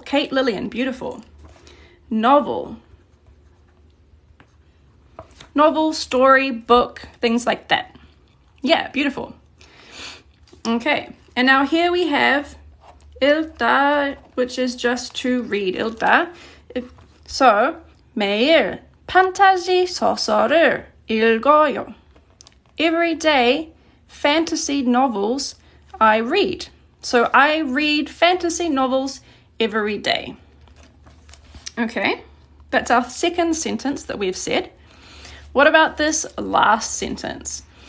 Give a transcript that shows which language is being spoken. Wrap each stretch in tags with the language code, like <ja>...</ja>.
<en>Kate Lillian, beautiful. Novel. Novel, story, book, things like that. Yeah, beautiful. Okay, and now here we have 읽다, which is just to read.</en> <ko>읽다. So, 매일 판타지 소설을 읽어요.</ko> <en>Every day, fantasy novels I read. So I read fantasy novels every day. Okay, that's our second sentence that we've said. What about this last sentence?</en>